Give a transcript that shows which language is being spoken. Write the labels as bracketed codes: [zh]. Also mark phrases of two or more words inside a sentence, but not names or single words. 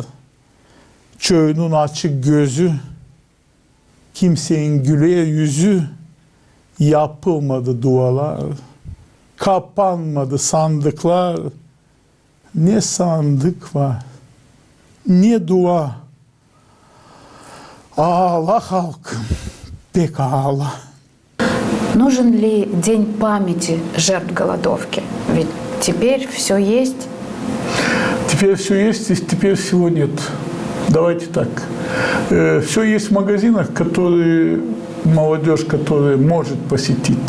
[gag] Çöğünün açık gözü, kimsenin güler yüzü, yapılmadı dualar, kapanmadı sandıklar. Ne sandık var, ne dua. Ağla halkım, pek ağla. [ru] Нужен ли День памяти жертв голодовки? Ведь теперь все есть. Теперь все есть, и теперь всего нет. Давайте так. Все есть в магазинах, которые молодежь, которая может посетить.